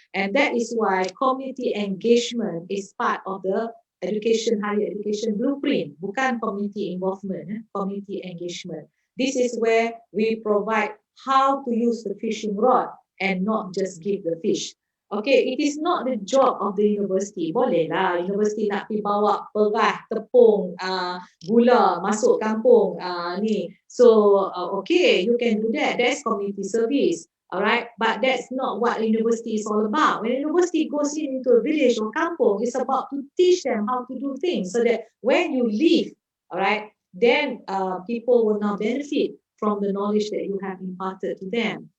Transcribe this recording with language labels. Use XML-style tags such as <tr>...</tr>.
<en>And that is why community engagement is part of the higher education blueprint,</en> <ms>bukan</ms> <en>community involvement, community engagement. This is where we provide how to use the fishing rod and not just give the fish. Okay, it is not the job of the university.</en> <ms>Boleh lah, universiti nak pergi bawa perah, tepung, gula masuk kampung ni.</ms> <en>So, okay, you can do that. That's community service. All right, but that's not what university is all about. When university goes into a village or kampung, it's about to teach them how to do things so that when you leave, all right, then people will now benefit from the knowledge that you have imparted to them.</en>